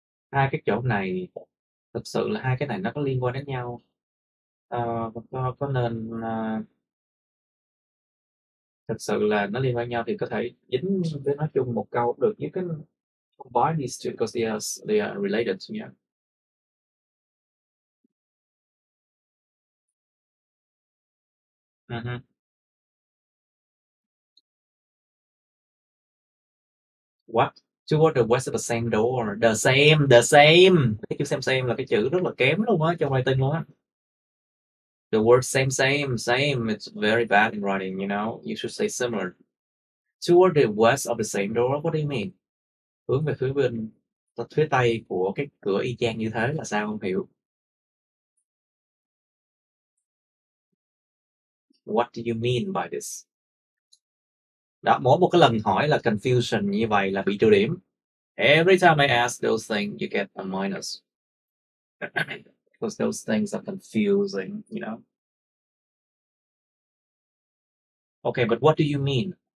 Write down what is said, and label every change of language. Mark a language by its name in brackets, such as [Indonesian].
[Vietnamese] Hai cái chỗ này thực sự là hai cái này nó có liên quan đến nhau. Có nên thực sự là nó liên quan nhau thì có thể dính với nó chung một câu cũng được. [English] You can combine these two because they are related. Yeah. Uh-huh. What? Toward the west of the same door. The same. [Vietnamese] Cái chữ same là cái chữ rất là kém luôn á trong writing luôn á. [English] The word same. It's very bad in writing. You know, you should say similar. Toward the west of the same door. What do you mean? [Vietnamese] Hướng về phía tây của cái cửa y chang như thế là sao không hiểu. [English] What do you mean by this? [Vietnamese] Đó, mỗi một cái lần hỏi là confusion như vậy là bị trừ điểm. [English] Every time I ask those things, you get a minus. Because those things are confusing, you know. Okay, but what do you mean?